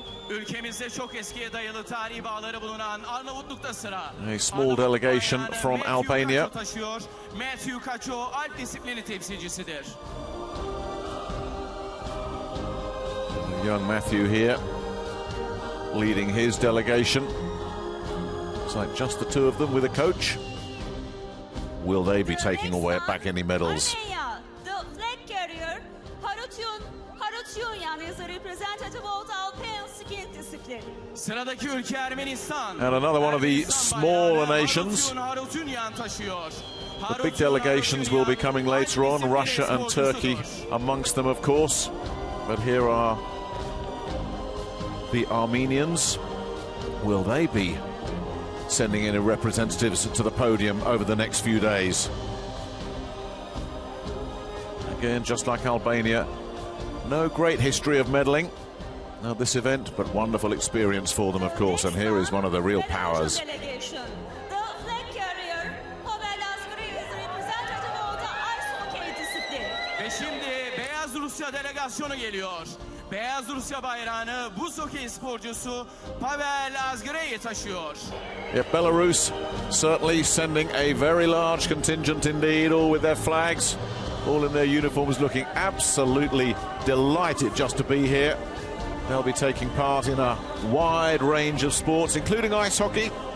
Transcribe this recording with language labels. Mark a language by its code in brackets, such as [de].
[tr] Ülkemizde çok eskiye dayalı tarihi bağları bulunan Arnavutluk'ta sıra. [en] A small delegation from Albania. [tr] Matthew Kaço Alp disiplini temsilcisidir. [en] Young Matthew here, leading his delegation. It's like just the two of them with a coach. Will they be taking away back any medals? Albania, the flag carrier, Harutyunyan is the representative of the Alpine skiing discipline. [tr] Sıradaki ülke Ermenistan. [en] And another one of the smaller nations. The big delegations will be coming later on, Russia and Turkey amongst them, of course. But here are the Armenians. Will they be sending any representatives to the podium over the next few days? Again, just like Albania, no great history of medalling at this event, but wonderful experience for them, of course. And here is one of the real powers. Delegation. The flag carrier, Pavel Asgari, is the representative of the ice hockey discipline. [tr] Ve şimdi Beyaz Rusya delegasyonu geliyor. Beyaz Rusya bayrağını buz hokeyi sporcusu Pavel Asgari taşıyor. [en] Yeah, Belarus certainly sending a very large contingent indeed, all with their flags, all in their uniforms, looking absolutely delighted just to be here. They'll be taking part in a wide range of sports, including ice hockey.